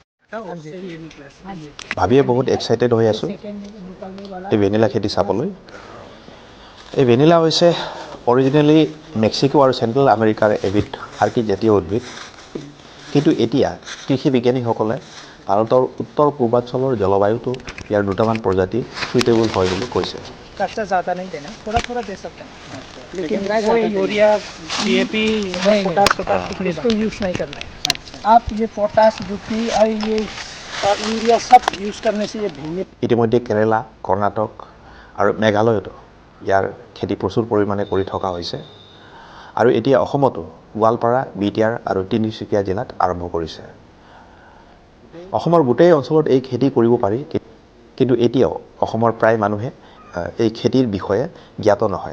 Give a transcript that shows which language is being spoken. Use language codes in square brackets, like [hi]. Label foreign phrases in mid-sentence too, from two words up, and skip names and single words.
[as] ভাবিয়ে বহুত এক্সাইটেড হৈ আছোঁ এই ভেনিলা খেতি চাবলৈ। এই ভেনিলা হৈছে অৰিজিনেলি মেক্সিকো আৰু চেণ্ট্ৰেল আমেৰিকাৰ এবিধ আৰ্কিড জাতীয় উদ্ভিদ। কিন্তু এতিয়া কৃষি বিজ্ঞানীসকলে ভাৰতৰ উত্তৰ পূৰ্বাঞ্চলৰ জলবায়ুটো ইয়াৰ দুটামান প্ৰজাতি সুইটেবল হয় বুলি কৈছে। [hi] कच्चा ज़्यादा नहीं देना, थोड़ा थोड़ा दे सकते हैं, लेकिन कोई यूरिया डीएपी पोटास इसको यूज़ नहीं करना है। आप ये पोटास यूपी और ये यूरिया सब यूज़ करने से ये भीने। [as] ইতিমধ্যে কেৰেলা, কৰ্ণাটক আৰু মেঘালয়তো ইয়াৰ খেতি প্ৰচুৰ পৰিমাণে কৰি থকা হৈছে আৰু এতিয়া অসমতো গোৱালপাৰা, বিটিআৰ আৰু তিনিচুকীয়া জিলাত আৰম্ভ কৰিছে। অসমৰ গোটেই অঞ্চলত এই খেতি কৰিব পাৰি, কিন্তু এতিয়াও অসমৰ প্ৰায় মানুহে এই খেতিৰ বিষয়ে জ্ঞাত নহয়।